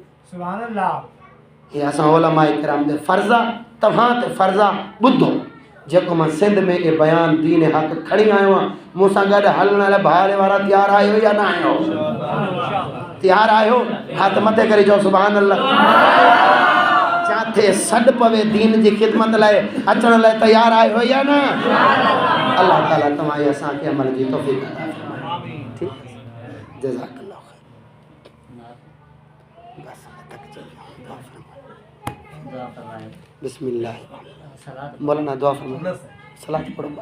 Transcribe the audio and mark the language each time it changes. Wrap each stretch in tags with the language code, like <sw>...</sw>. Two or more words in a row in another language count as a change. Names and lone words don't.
<sd>हे असां उलमा इकराम ते फ़र्ज़ आहे तव्हां ते फ़र्ज़ आहे ॿुधो जेको मां सिंध में ये बयान दीन हक़ खणी आयो आहियां मूंसां गॾु हलण लाइ भाड़े वारा तयारु आहियो या न आहियो तयारु आहियो हथ मथे करे चओ</sd> <ar>سبحان الله</ar> <sd>जाथे सॾ पवे दीन जी ख़िदमत लाइ अचण लाइ तयारु आहियो या न अल्लाह ताला तव्हांजे असांखे अमल जी तौफ़ीक़ अता फ़रमाए ठीकु</sd> <ar>جزاك الله بسم الله</ar> <sd>मौलाना</sd> <ur>دعا فرماؤ صلاۃ پڑھو</ur>